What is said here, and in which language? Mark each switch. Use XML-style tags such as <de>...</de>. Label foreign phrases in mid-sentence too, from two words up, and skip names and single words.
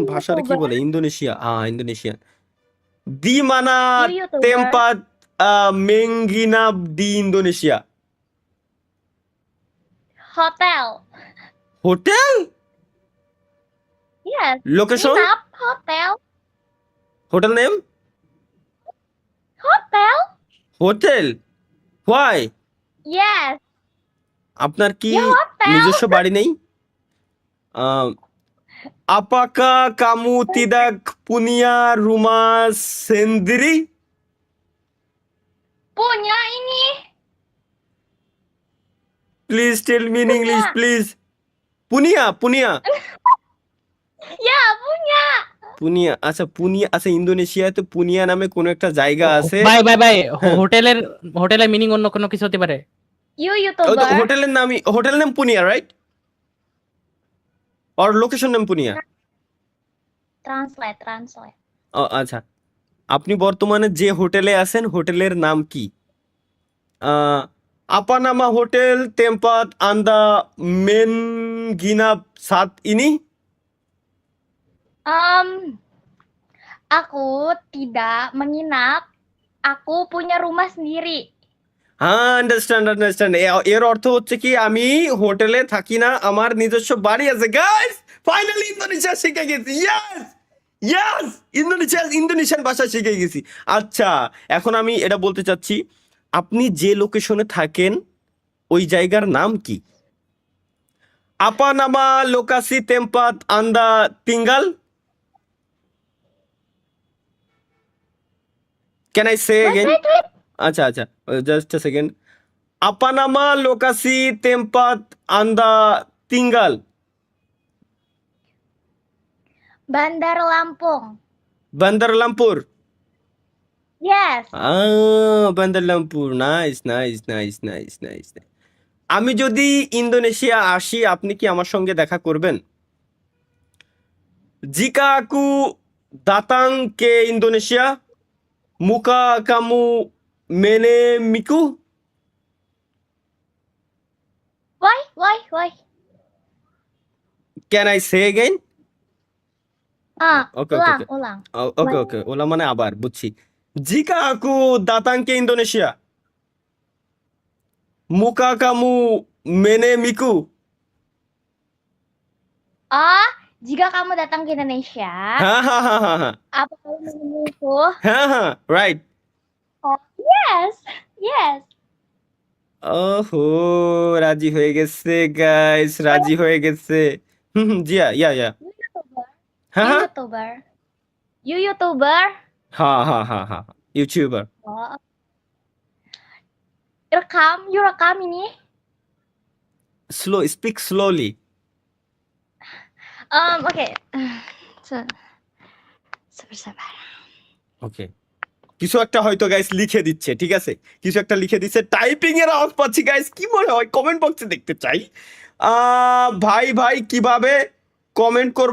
<en>You</en> <bn>ভাষার কি</bn> <en>YouTuber.</en> <bn>বলে? ইন্দোনেশিয়া, ইন্দোনেশিয়ান।</bn> <id>di mana</id> <en>You YouTuber.</en> <id>tempat menginap di Indonesia.</id> <en>Hotel.</en> <bn>হোটেল?</bn> <en>Yes.</en> <bn>লোকেশন?</bn> <id>Nginap. Hotel.</id> <en>hotel name? Hotel. hotel? why? Yes.</en> <bn>আপনার কি</bn> <id>Ya hotel.</id> <bn>নিজস্ব বাড়ি নেই? আহ,</bn> <id>apakah kamu tidak punya rumah sendiri? Punya ini.</id> <en>Please tell me in English,</en> <id>Punya.</id> <en>please.</en> <id>punya, punya, Ya, punya.</id> <bn>পুনিয়া। আচ্ছা, পুনিয়া। আচ্ছা, ইন্দোনেশিয়াতে পুনিয়া নামে কোনো একটা জায়গা আছে। ভাই ভাই ভাই হ্যাঁ, হোটেলের মিনিং অন্য কোনো কিছু হতে পারে।</bn> <en>You</en> <bn>ওই তো</bn> <en>YouTuber.</en> <bn>হোটেলের নামই,</bn> <en>hotel name</en> <bn>পুনিয়া, রাইট? আর</bn> <en>location name</en> <bn>পুনিয়া।</bn> <en>Translate. Translate.</en> <bn>আচ্ছা, আপনি বর্তমানে যে হোটেলে আছেন, হোটেলের নাম কি?</bn> <id>ah, apa nama hotel tempat anda menginap saat ini. Aku tidak menginap. Aku punya rumah sendiri.</id> <bn>হ্যাঁ,</bn> <en>understand understand.</en> <bn>এর অর্থ হচ্ছে কি, আমি হোটেলে থাকি না, আমার নিজস্ব বাড়ি আছে। গাইস, ফাইনালি ইন্দোনেশিয়া শিখে গেছি।</bn> <en>yes, yes,</en> <bn>ইন্দোনেশিয়ান ভাষা শিখে গেছি। আচ্ছা, এখন আমি এটা বলতে চাচ্ছি, আপনি যে লোকেশনে থাকেন ওই জায়গার নাম কি?</bn> <id>apa nama lokasi tempat anda tinggal.</id> <en>can I say Wait, এগেন? wait, wait.</en> <bn>আচ্ছা আচ্ছা,</bn> <en>just a second.</en> <id>apa nama lokasi tempat anda tinggal. Bandar Lampung.</id> <bn>বান্দার লামপুর।</bn> <en>Yes. বান্দার লামপুর। nice nice nice nice nice.</en> <bn>আমি যদি ইন্দোনেশিয়া আসি, আপনি কি আমার সঙ্গে দেখা করবেন?</bn> <id>jika aku datang ke Indonesia, maukah kamu menemuiku.</id> <en>Why? can I say again? okay okay okay</en> <id>Ulang.</id> <en>okay okay,</en> <bn>ওলা মানে আবার, বুঝছি।</bn> <id>jika aku datang ke Indonesia, maukah kamu menemuiku. Oh, jika kamu datang ke Indonesia,</id> <bn>হ্যাঁ হ্যাঁ হ্যাঁ হ্যাঁ হ্যাঁ</bn> <id>apa kamu menemuiku?</id> <bn>হ্যাঁ হ্যাঁ, রাইট।</bn> <en>Oh, yes.</en> <bn>ওহো, রাজি হয়ে গেছে গাইস, রাজি হয়ে গেছে।</bn> <id>জিয়া, ইয়া।</id> <en>You YouTuber.</en> <bn>হ্যাঁ</bn> <en>You</en> <bn>হ্যাঁ</bn> <en>YouTuber. You YouTuber.</en> <bn>হ্যাঁ হ্যাঁ হ্যাঁ হ্যাঁ, ইউটিউবার।</bn> <en>Oh, you</en> <id>rekam ini.</id> <en>speak slowly.</en> <id>Okay. Sabar.</id> <bn>ওকে, কিছু একটা হয়তো গাইস লিখে দিচ্ছে, ঠিক আছে, কিছু একটা লিখে দিচ্ছে, টাইপিং এর আওয়াজ পাচ্ছি। গাইস, কি মনে হয়? কমেন্ট বক্সে দেখতে চাই। ভাই কিভাবে কমেন্ট করব?</bn>